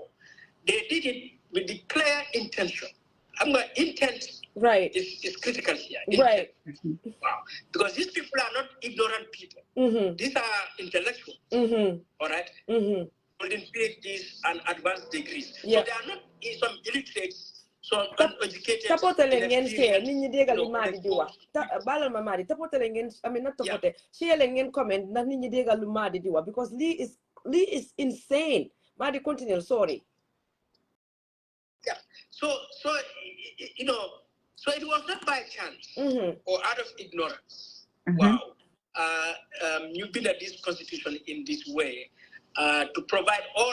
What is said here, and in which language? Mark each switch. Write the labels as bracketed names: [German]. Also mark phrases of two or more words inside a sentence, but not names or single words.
[English] They did it with the clear intention. Intent is critical here. Intent. Wow. Because these people are not ignorant people. These are intellectuals. All right? Holding PhDs and advanced degrees. So they are not some illiterates. So uneducated. [Wolof] Tapotele ngeen share nit ñi déggal lu Madi di wax balal ma Madi tapotele ngeen not tapote share leen ngeen comment ndax nit ñi déggal lu Madi di wax [English] because Lee is insane. Madi continue, sorry. Yeah. So you know, so it was not by chance or out of ignorance. Wow. You build this constitution in this way to provide all.